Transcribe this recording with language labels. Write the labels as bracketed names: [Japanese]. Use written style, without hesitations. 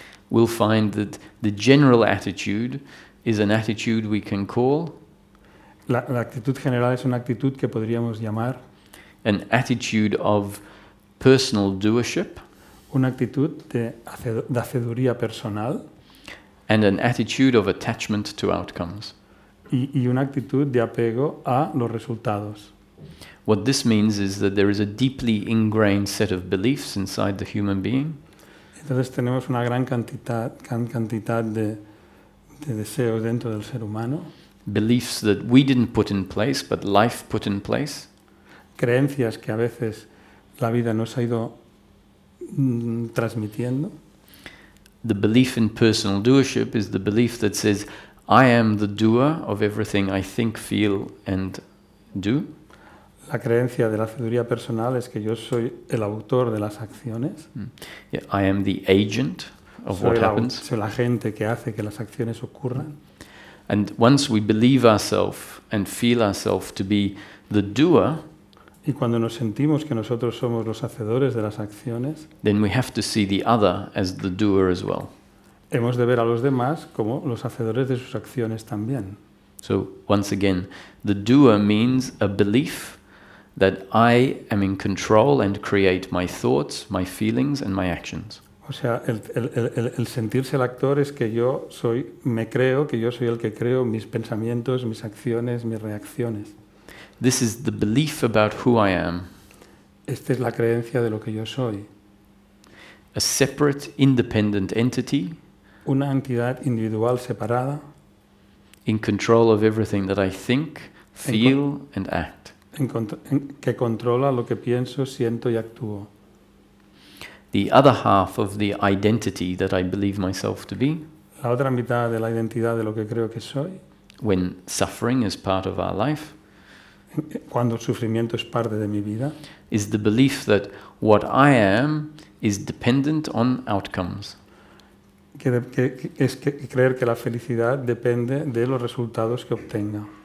[English] we'll find that the general attitude is an attitude we can call [Spanish] la actitud general es una actitud que podríamos llamar [English] an attitude of personal doership [Spanish] una actitud de haceduría personal [English] and an attitude of attachment to outcomes. [Spanish] y una actitud de apego a los resultados. [English] What this means is that there is a deeply ingrained set of beliefs inside the human being [Spanish] Entonces tenemos una gran cantidad de deseos dentro del ser humano, [English] beliefs that we didn't put in place, but life put in place, [Spanish] creencias que a veces la vida nos ha ido transmitiendo. [English] The belief in personal doership is the belief that says, I am the doer of everything I think, feel, and do. [Spanish] La creencia de la sabiduría personal es que yo soy el autor de las acciones. [English] Yeah, I am the agent of what happens. [Spanish] Soy la gente que hace que las acciones ocurran. [English] And once we believe ourselves and feel ourselves to be the doer, [Spanish] Y cuando nos sentimos que nosotros somos los hacedores de las acciones, [English] then we have to see the other as the doer as well. [Spanish] hemos de ver a los demás como los hacedores de sus acciones también. [English] So once again, the doer means a belief that I am in control and create my thoughts, my feelings, and my actions. [Spanish] O sea, el sentirse el actor es que me creo que yo soy el que creo mis pensamientos, mis acciones, mis reacciones. [English] This is the belief about who I am. [Spanish] Esta es la creencia de lo que yo soy. [English] A separate, independent entity [Spanish] Una entidad individual separada [English] in control of everything that I think, feel, and act. [Spanish] Que controla lo que pienso, siento y actúo. [English] The other half of the identity that I believe myself to be, [Spanish] La otra mitad de la identidad de lo que creo que soy, [English] when suffering is part of our life, [Spanish] cuando el sufrimiento es parte de mi vida, [English] is the belief that what I am is dependent on outcomes. [Spanish] Es creer que la felicidad depende de los resultados que obtenga.